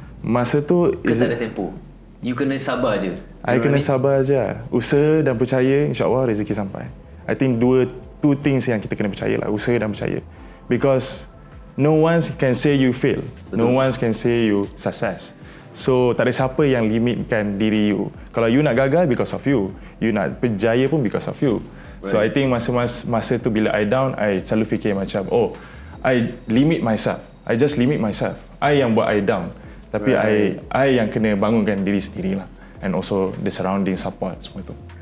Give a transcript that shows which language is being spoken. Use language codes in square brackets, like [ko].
[ms] Masa tu ke tak ada tempo? You kena sabar je. I kena sabar je. Usaha dan percaya, insyaAllah rezeki sampai. [en] I think two things [ms] yang kita kena percaya lah, usaha dan percaya. [en] Because no one can say you fail. [ms] Betul. [en] No one can say you success. [ms] So tak ada siapa yang limitkan diri you. [en] Kalau you [ms] nak gagal, [en] because of you. You [ms] nak berjaya pun [en] because of you. Right. So I think [ms] masa tu bila [en] I down, I [ms] selalu fikir macam, [en] oh, I limit myself. I just limit myself. I [ms] yang buat [en] I down. [ms] Tapi I yang kena bangunkan diri sendiri lah. [en] And also the surrounding support [ms] semua tu.